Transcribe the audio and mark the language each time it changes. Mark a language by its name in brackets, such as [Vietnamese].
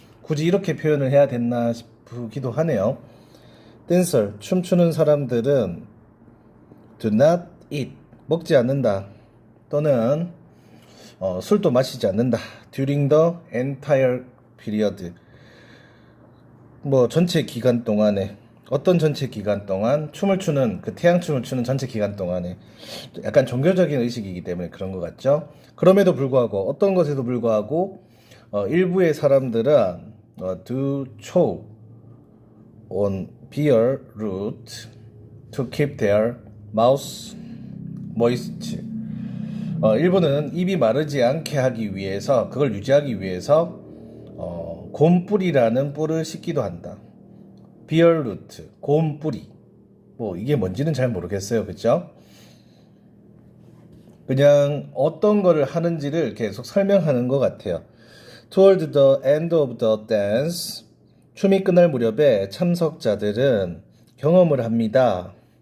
[Korean] 굳이 이렇게 표현을 해야 됐나 싶기도 하네요. 댄서, 춤추는 사람들은 [English] do not eat, [Korean] 먹지 않는다, 또는 술도 마시지 않는다. [English] during the entire period, [Korean] 뭐 전체 기간 동안에, 어떤 전체 기간 동안, 춤을 추는, 그 태양춤을 추는 전체 기간 동안에. 약간 종교적인 의식이기 때문에 그런 것 같죠. 그럼에도 불구하고, 어떤 것에도 불구하고 일부의 사람들은 [English] do chew on beer root to keep their mouth moist. [Korean] 일부는 입이 마르지 않게 하기 위해서, 그걸 유지하기 위해서 곰뿌리라는 뿔을 씻기도 한다. beer root, 곰뿌리. 뭐 이게 뭔지는 잘 모르겠어요. 그쵸? 그냥 어떤 거를 하는지를 계속 설명하는 것 같아요. [English] Toward the end of the dance, [Korean] 춤이 끝날 무렵에 참석자들은 경험을 합니다.